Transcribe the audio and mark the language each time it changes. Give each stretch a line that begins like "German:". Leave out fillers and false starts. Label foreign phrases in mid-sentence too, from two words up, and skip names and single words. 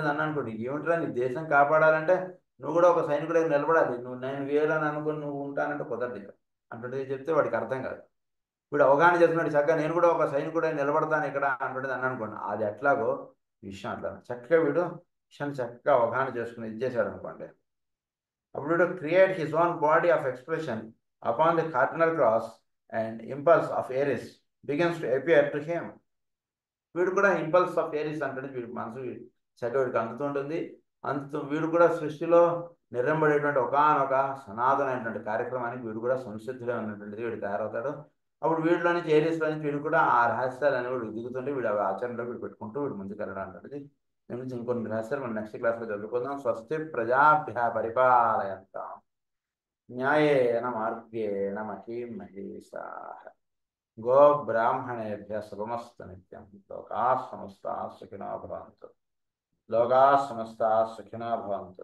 Telugu: నన్ను అనుకోండి, ఏమిట్రా నీ దేశం కాపాడాలంటే నువ్వు కూడా ఒక సైనికుడిగా నిలబడాలి, నువ్వు నేను వేరని అనుకుని నువ్వు ఉంటానంటే కుదరదు ఇక అంటుండే. చెప్తే వాడికి అర్థం కాదు. వీడు అవగాహన చేస్తున్నాడు, చక్కగా నేను కూడా ఒక సైనికుడే నిలబడతాను ఇక్కడ అంటుండేది అని అనుకోండి. అది ఎట్లాగో విషయం అట్లా చక్కగా వీడు విషయాన్ని చక్కగా అవగాహన చేసుకుని ఇది చేశాడు అనుకోండి. అప్పుడు వీడు
English: create his own body of expression upon the cardinal cross and impulse of Aries begins to appear to him.
Telugu: వీడు కూడా
English: impulse of Aries
Telugu: అంటే వీడి మనసు చక్కగా వీడికి అందుతుంటుంది. వీడు కూడా సృష్టిలో నిర్రంబడేటువంటి ఒకనొక సనాతనమైనటువంటి కార్యక్రమానికి వీడు కూడా సంసిద్ధుడే ఉన్నటువంటిది వీడు తయారవుతాడు. అప్పుడు వీడిలో నుంచి ఏరియాస్లో నుంచి వీడు కూడా ఆ రహస్యాలు అనేవి వీడు దిగుతుంటే వీడు అవి ఆచరణలో వీడు పెట్టుకుంటూ వీడు ముందుకు వెళ్ళడం అంటుంది. దీని నుంచి ఇంకొన్ని రహస్యాలు మనం
English: next class
Telugu: చదువుకుందాం.
Sanskrit: స్వస్తి ప్రజాభ్య పరిపాలయంతాం న్యాయేన మార్గేణ మహీం మహీషాః గో బ్రాహ్మణేభ్య శుభమస్తు నిత్యం. లోకాః సమస్తాః సుఖినో భవంతు. లోకాః సమస్తాః సుఖినో భవంతు.